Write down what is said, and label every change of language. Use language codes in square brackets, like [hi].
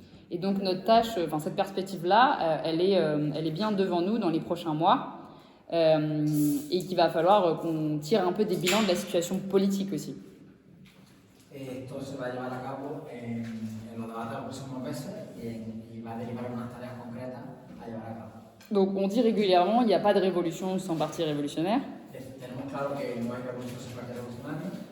[fr] Et donc notre tâche, enfin cette perspective-là, elle est bien devant nous dans les prochains mois et qu'il va falloir qu'on tire un peu des bilans de la situation politique aussi. [es] Esto se va a llevar a cabo en los debates de los próximos meses y va a derivar unas tareas concretas a llevar a cabo. [fr] Donc on dit régulièrement, il n'y a pas de révolution sans parti révolutionnaire. [es] Tenemos claro que no hay revolución sin partido revolucionario.